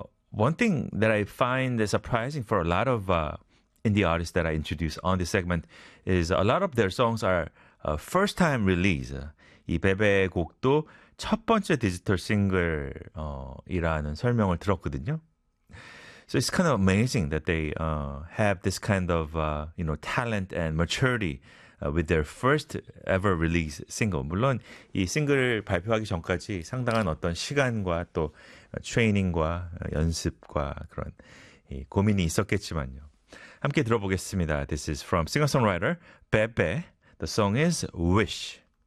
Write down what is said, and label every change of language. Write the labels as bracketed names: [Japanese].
[English] One thing that I find surprising for a lot of indie artists that I introduce on this segment is a lot of their songs are first-time release. [Korean] 이 베베 곡도 첫 번째 디지털 싱글이라는 설명을 들었거든요. [English] So it's kind of amazing that they have this kind of talent and maturity with their first ever release single. [Korean] 물론 이 싱글 발표하기 전까지 상당한 어떤 시간과 또 트레이닝과 연습과 그런 이 고민이 있었겠지만요. 함께 들어보겠습니다. [English] This is from singer-songwriter Bebe. The song is Wish.